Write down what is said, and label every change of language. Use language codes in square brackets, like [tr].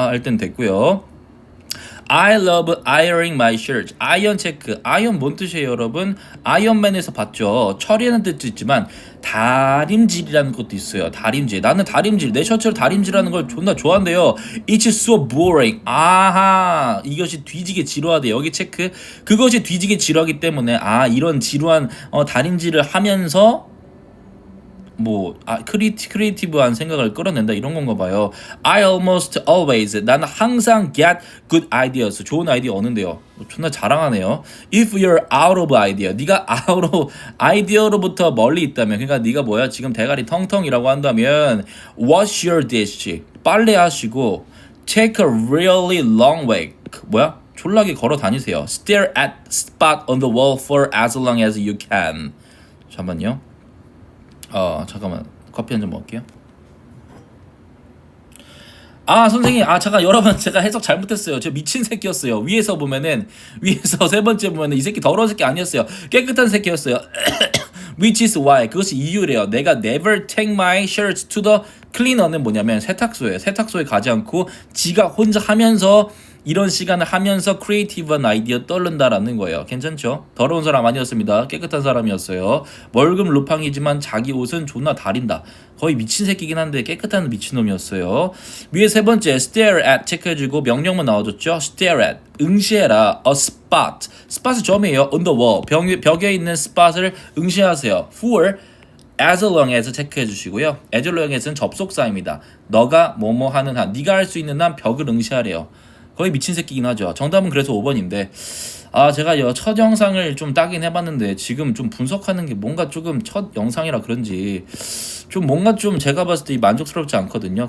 [ko] 할 땐 됐고요. [en] I love ironing my shirts. [ko] 아이언 체크. 아이언 뭔 뜻이에요, 여러분? 아이언맨에서 봤죠. 처리하는 뜻도 있지만 다림질이라는 것도 있어요. 다림질. 나는 다림질. 내 셔츠를 다림질하는 걸 존나 좋아한대요. [en] It's so boring. [ko] 이것이 뒤지게 지루하대. 여기 체크. 그것이 뒤지게 지루하기 때문에 이런 지루한 다림질을 하면서 크리에이티브한 생각을 끌어낸다 이런 건가 봐요. [en] I almost always. [ko] 나는 항상 [en] get good ideas. [ko] 좋은 아이디어 얻는데요. 존나 자랑하네요. [en] If you're out of idea. [ko] 네가 out of 아이디어로부터 멀리 있다면, 그러니까 네가 뭐야 지금 대가리 텅텅이라고 한다면 [en] wash your dish. [ko] 빨래하시고 [en] take a really long way. [ko] 졸라게 걸어 다니세요. [en] Stare at spot on the wall for as long as you can. [ko] 잠깐만요. 잠깐만 커피 한 잔 먹을게요. 선생님, 잠깐 여러분, 제가 해석 잘못했어요. 저 미친 새끼였어요. 위에서 세 번째 보면은 이 새끼 더러운 새끼 아니었어요. 깨끗한 새끼였어요. [en] Which is why. [ko] 그것이 이유래요. 내가 [en] never take my shirts to the cleaner [ko] 는 뭐냐면 세탁소에 가지 않고 지가 혼자 하면서 이런 시간을 하면서 크리에이티브한 아이디어 떠른다라는 거예요. 괜찮죠? 더러운 사람 아니었습니다. 깨끗한 사람이었어요. 월급 루팡이지만 자기 옷은 존나 다린다. 거의 미친 새끼긴 한데 깨끗한 미친놈이었어요. 위에 세 번째 stare at 체크해주고 명령문 나와줬죠. stare at 응시해라. [en] a spot. spot은 [ko] 점이에요. [en] on the wall. [ko] 벽에 있는 spot을 응시하세요. for as long as 체크해주시고요. as long as는 접속사입니다. 너가 뭐뭐 하는 한, 네가 할 수 있는 한 벽을 응시하래요. 거의 미친 새끼긴 하죠. 정답은 그래서 5번인데 제가 첫 영상을 좀 따긴 해봤는데 지금 좀 분석하는 게 뭔가 조금 첫 영상이라 그런지 좀 뭔가 좀 제가 봤을 때 만족스럽지 않거든요.